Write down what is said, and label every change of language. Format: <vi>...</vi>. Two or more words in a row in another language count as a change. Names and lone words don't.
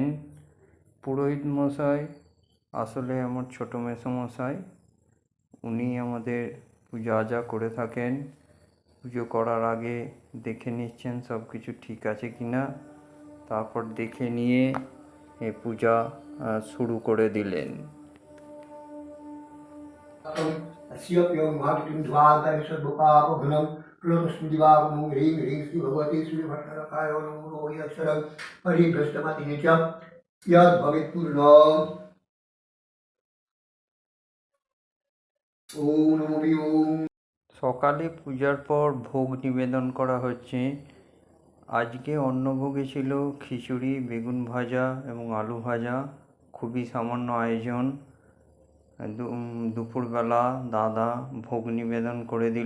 <bn>পুরোহিত মশাই আসলে আমার ছোটো মেসোমশাই। উনি আমাদের পূজা আজা করে থাকেন। পুজো করার আগে দেখে নিচ্ছেন সব কিছু ঠিক আছে কিনা, তারপর দেখে নিয়ে পূজা শুরু করে দিলেন।</bn> <sa>अस्य प्योमादितिं द्वादशदुपापघ्नं प्रणस्मृतिवागमो ह्रीं ह्रीं श्री भगवती श्रीभट्टरकाय नमो यक्षरं परिभ्रष्टमति च यद्भवेत्पूर्णम् ओम नमो ओम।</sa> <bn>সকালে পূজার পর ভোগ নিবেদন করা হচ্ছে। আজকে অন্নভোগে ছিল খিচুড়ি, বেগুন ভাজা এবং আলু ভাজা। খুবই সামান্য আয়োজন। দুপুরবেলা দাদা ভোগ নিবেদন করে দিল।</bn>